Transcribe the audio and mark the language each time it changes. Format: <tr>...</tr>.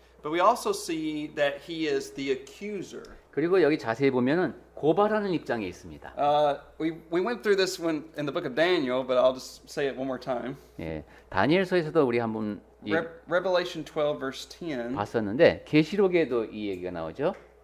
<en>But we also see that he is the accuser.</en> <ko>그리고 여기 자세히 보면은 고발하는 입장에 있습니다.</ko> <en>We went through this one in the book of Daniel, but I'll just say it one more time.</en> <ko>예, 다니엘서에서도 우리 한번</ko> <en>Revelation 12 verse 10.</en> <ko>봤었는데 계시록에도 이 얘기가 나오죠.</ko>